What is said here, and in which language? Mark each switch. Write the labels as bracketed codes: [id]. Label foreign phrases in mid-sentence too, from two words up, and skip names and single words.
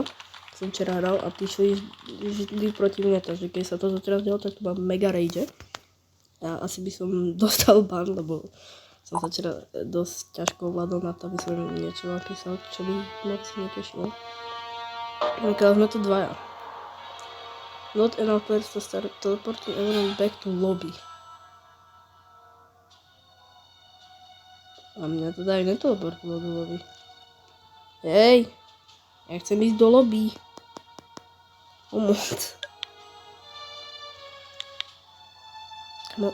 [sk] Som včera hral a prišli vždy proti mne, takže keď sa toto teraz dialo, tak to mám mega rage. A asi by som dostal ban, lebo som sa včera dosť ťažko ovládol na to, aby som niečo napísal, čo by moc netešilo. Ale sme tu dvaja. [en] Not enough players to start teleporting everyone back to lobby. [sk] A mňa to dajú neteleportovať do lobby. Hej! Ja chcem ísť do lobby. Pomoc. No.